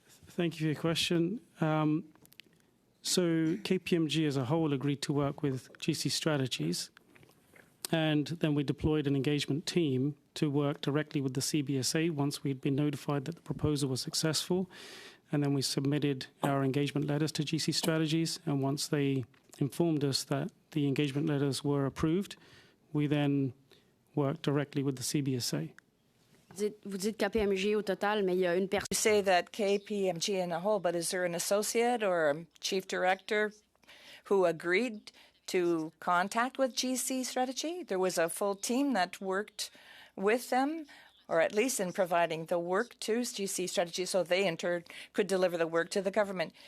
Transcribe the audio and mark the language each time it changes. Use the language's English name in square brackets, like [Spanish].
[English] Thank you for your question. So KPMG as a whole agreed to work with GC Strategies, and then we deployed an engagement team to work directly with the CBSA once we'd been notified that the proposal was successful. And then we submitted our engagement letters to GC Strategies, and once they informed us that the engagement letters were approved, we then worked directly with the CBSA. [French] Vous dites KPMG au total, mais il y a une personne... [English] You say that KPMG in a whole, but is there an associate or a chief director who agreed to contact with GC Strategy? There was a full team that worked with them, or at least in providing the work to GC Strategy so they in turn could deliver the work to the government.